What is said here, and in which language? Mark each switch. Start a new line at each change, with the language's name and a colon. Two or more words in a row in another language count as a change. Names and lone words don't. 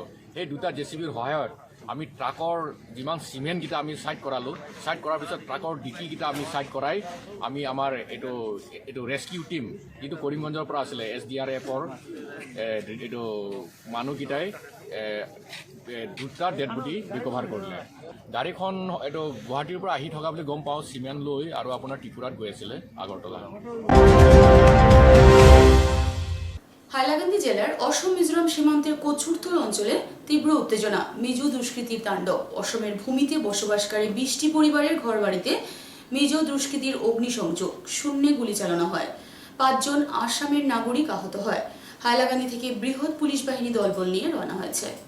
Assamese: সেই 2টা জেচিবিৰ সহায়ত আমি ট্ৰাকৰ যিমান চিমেণ্টকেইটা আমি ছাইড কৰালোঁ, ছাইড কৰাৰ পিছত ট্ৰাকৰ ডিকিকেইটা আমি ছাইড কৰাই আমি আমাৰ এইটো
English: rescue team
Assamese: যিটো কৰিমগঞ্জৰ পৰা আছিলে, এছডিআৰএফৰ এইটো মানুহকেইটাই 2টা
English: dead body recover
Assamese: কৰিলে। গাড়ীখন এইটো গুৱাহাটীৰ পৰা আহি থকা বুলি গম পাওঁ, চিমেণ্ট লৈ আৰু আপোনাৰ ত্ৰিপুৰাত গৈ আছিলে আগৰতলা।
Bangla: হাইলাকান্দি জেলার অসম মিজোরাম সীমান্তের কচুরতল অঞ্চলে তীব্র উত্তেজনা, মিজো দুষ্কৃতির তাণ্ডব। অসমের ভূমিতে বসবাসকারী 20টি পরিবারের ঘরবাড়িতে মিজো দুষ্কৃতির অগ্নিসংযোগ, শূন্যে গুলি চালানো হয়। 5 জন আসামের নাগরিক আহত হয়। হাইলাকান্দি থেকে বৃহৎ পুলিশ বাহিনী দলবল নিয়ে রওনা হয়েছে।